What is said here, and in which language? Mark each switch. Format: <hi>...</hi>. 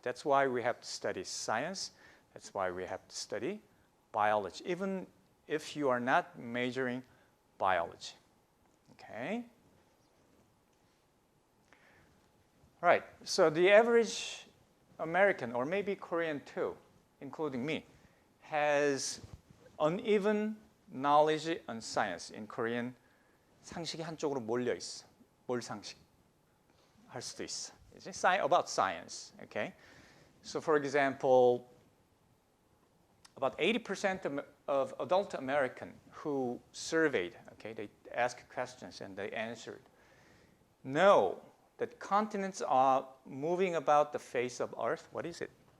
<en>That's why we have to study science. That's why we have to study biology, even if you are not majoring biology. Okay. Right, so the average American, or maybe Korean too, including me, has uneven knowledge on science. In Korean,</en> <ko>상식이 한쪽으로 몰려 있어. 뭘 상식? 할 수도 있어.</ko> <en>About science, okay? So for example, about 80% of adult American who surveyed, okay, they asked questions and they answered, know that continents are moving about the face of Earth. What is it?</en>